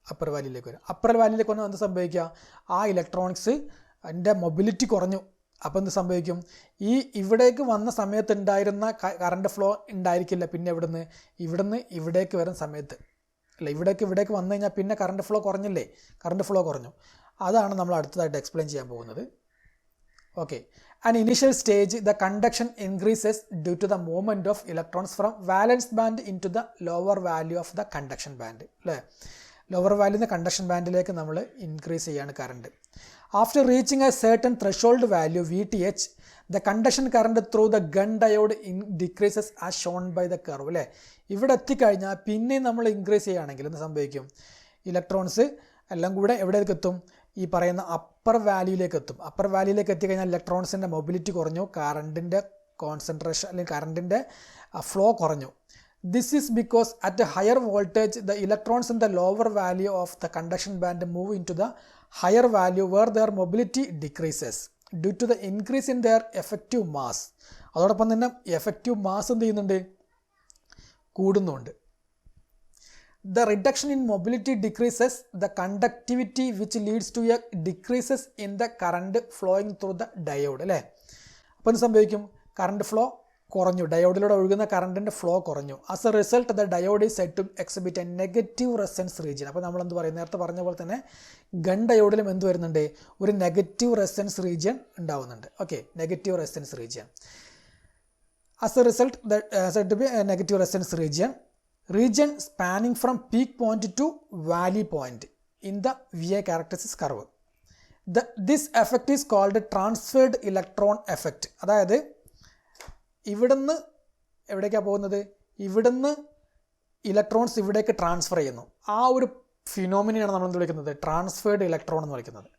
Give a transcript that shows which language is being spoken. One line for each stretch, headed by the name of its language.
Malayalam: Upper വാല്യൂയിലേക്ക് വന്നാൽ എന്ത് സംഭവിക്കുക, ആ ഇലക്ട്രോണിക്സ് അതിൻ്റെ മൊബിലിറ്റി കുറഞ്ഞു. അപ്പോൾ എന്ത് സംഭവിക്കും, ഈ ഇവിടേക്ക് വന്ന സമയത്ത് ഉണ്ടായിരുന്ന കറണ്ട് ഫ്ലോ ഉണ്ടായിരിക്കില്ല. പിന്നെ ഇവിടുന്ന് ഇവിടേക്ക് വരുന്ന സമയത്ത് ഇവിടേക്ക് വന്നു കഴിഞ്ഞാൽ പിന്നെ കറണ്ട് ഫ്ലോ കുറഞ്ഞു. അതാണ് നമ്മൾ അടുത്തതായിട്ട് എക്സ്പ്ലെയിൻ ചെയ്യാൻ പോകുന്നത്.
English: Okay, an initial stage the conduction increases due to the movement of electrons from valence band into the lower value of the conduction band.
Malayalam: അല്ലേ, ലോവർ വാല്യൂന്ന് കണ്ടക്ഷൻ ബാൻഡിലേക്ക് നമ്മൾ ഇൻക്രീസ് ചെയ്യാണ് current.
English: After reaching a certain threshold value VTH the conduction current through the Gunn diode decreases as shown by the curve.
Malayalam: അല്ലേ, ഇവിടെ എത്തിക്കഴിഞ്ഞാൽ പിന്നെ നമ്മൾ increase ചെയ്യുകയാണെങ്കിൽ എന്ത് സംഭവിക്കും, ഇലക്ട്രോൺസ് എല്ലാം കൂടെ എവിടേക്ക് എത്തും, ഈ പറയുന്ന അപ്പർ വാല്യൂയിലേക്ക് എത്തും. അപ്പർ വാല്യൂയിലേക്ക് എത്തിക്കഴിഞ്ഞാൽ ഇലക്ട്രോൺസിൻ്റെ മൊബിലിറ്റി കുറഞ്ഞു, കറണ്ടിൻ്റെ കോൺസെൻട്രേഷൻ അല്ലെങ്കിൽ കറണ്ടിൻ്റെ ഫ്ലോ കുറഞ്ഞു.
English: This is because at a higher voltage the electrons in the lower value of the conduction band move into the higher value where their mobility decreases due to the increase in their effective mass.
Malayalam: അതോടൊപ്പം തന്നെ effective mass എന്ത് ചെയ്യുന്നുണ്ട്, കൂടുന്നുണ്ട്.
English: The reduction in mobility decreases the conductivity which leads to a decreases in the current flowing through the diode.
Malayalam: അല്ലേ, അപ്പോൾ എന്ത് സംഭവിക്കും, current flow കുറഞ്ഞു, ഡയോഡിലൂടെ ഒഴുകുന്ന കറണ്ടിൻ്റെ ഫ്ലോ കുറഞ്ഞു.
English: As a result the diode is said to exhibit a negative resonance region.
Malayalam: അപ്പോൾ നമ്മൾ എന്ത് പറയും, നേരത്തെ പറഞ്ഞ പോലെ തന്നെ ഗൺ ഡയോഡിലും എന്ത് വരുന്നുണ്ട്, ഒരു നെഗറ്റീവ് റെസൊണൻസ് റീജിയൻ ഉണ്ടാവുന്നുണ്ട്.
English: Okay, negative resonance region. As a result said to be a negative resonance region spanning from peak point to valley point in the VA characteristics curve. This effect is called transferred electron effect.
Malayalam: അതായത് ഇവിടുന്ന് എവിടേക്കാണ് പോകുന്നത്, ഇവിടുന്ന് electrons ഇവിടേക്ക് transfer ചെയ്യുന്നു. ആ ഒരു ഫിനോമിനയാണ് നമ്മൾ എന്ത് വിളിക്കുന്നത്, ട്രാൻസ്ഫേർഡ് ഇലക്ട്രോൺ എന്ന് വിളിക്കുന്നത്.